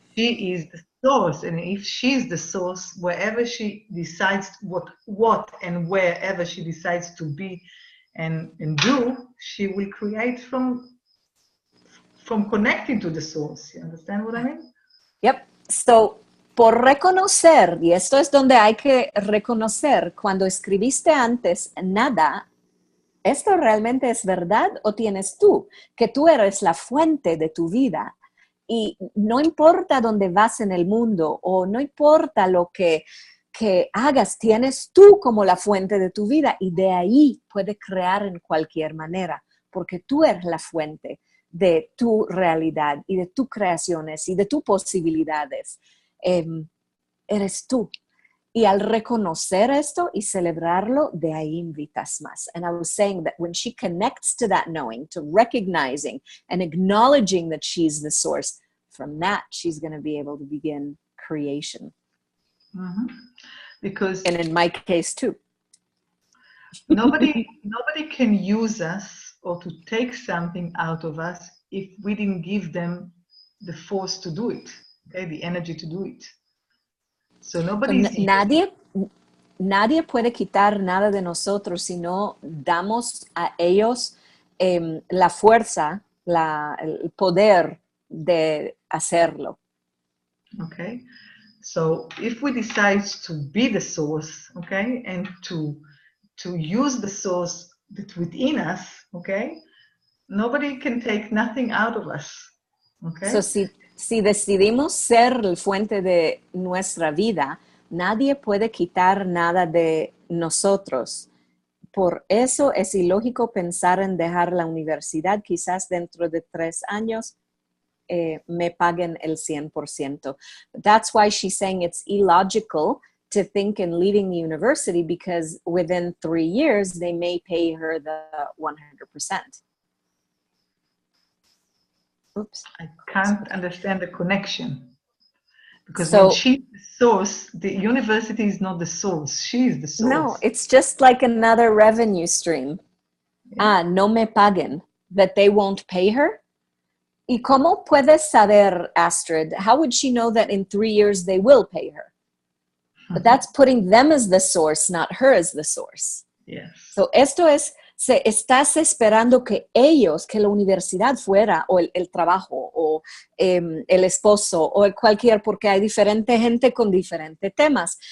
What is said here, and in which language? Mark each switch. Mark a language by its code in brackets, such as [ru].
[en] She is the source, and if she's the source, wherever she decides what and wherever she decides to be and do, she will create from connecting to the source. You understand what I mean? Yep. [es] So, por reconocer, y esto es donde hay que reconocer, cuando escribiste antes nada, ¿esto realmente es verdad o tienes tú? Que tú eres la fuente de tu vida. Y no importa dónde vas en el mundo o no importa lo que hagas, tienes tú como la fuente de tu vida y de ahí puedes crear en cualquier manera, porque tú eres la fuente de tu realidad y de tus creaciones y de tus posibilidades. Eres tú. Y al reconocer esto y celebrarlo, de ahí invitas más. [en] And I was saying that when she connects to that knowing, to recognizing and acknowledging that she's the source, from that, she's going to be able to begin creation. Mm-hmm. Because... And in my case, too. Nobody can use us or to take something out of us if we didn't give them the force to do it, okay? The energy to do it. So nobody... [es] nadie puede quitar nada de nosotros si no damos a ellos la fuerza, el poder de hacerlo. [en] Okay, so if we decide to be the source, okay, and to use the source that's within us, okay, nobody can take nothing out of us, okay. [es] So, si decidimos ser la fuente de nuestra vida, nadie puede quitar nada de nosotros. Por eso es ilógico pensar en dejar la universidad. Quizás dentro de 3 años me paguen el 100%. [en] That's why she's saying it's illogical to think in leaving the university, because within 3 years, they may pay her the 100%. Oops. I can't understand the connection. Because So, when she's the source, the university is not the source. She is the source. No, it's just like another revenue stream. Yeah. No me paguen, that they won't pay her. [es] ¿Y cómo puedes saber, Astrid? [en] How would she know that in 3 years they will pay her? But that's putting them as the source, not her as the source. Yes. [es] So esto es, estás esperando que ellos, que la universidad fuera, o el trabajo, o el esposo, o cualquier, porque hay diferente gente con diferentes temas.